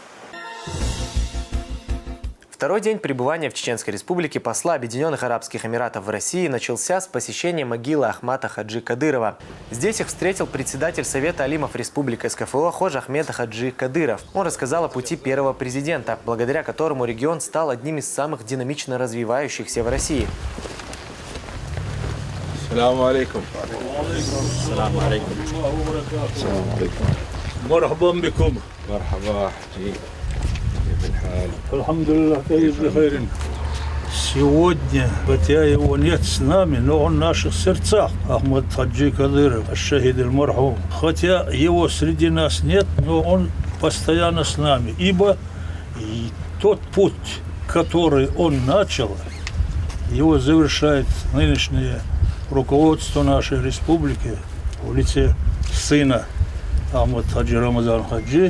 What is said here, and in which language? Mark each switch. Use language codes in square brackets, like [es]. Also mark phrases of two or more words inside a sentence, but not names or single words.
[ru] Второй день пребывания в Чеченской Республике посла Объединенных Арабских Эмиратов в России начался с посещения могилы Ахмата Хаджи Кадырова. Здесь их встретил председатель Совета алимов Республики СКФО Хожа Ахмед Хаджи Кадыров. Он рассказал о пути первого президента, благодаря которому регион стал одним из самых динамично развивающихся в России. [ar] سلام عليكم. مرحبا بكم. Мархаба. [ru] Алхамдулиллах, сегодня, хотя его нет с нами, но он в наших сердцах. Ахмад Хаджи Кадыров, [ar] الشهيد المرحوم. [ru] Хотя его среди нас нет, но он постоянно с нами. Ибо и тот путь, который он начал, его завершает нынешнее руководство нашей республики в лице сына Ахмад Хаджи Рамазан Хаджи.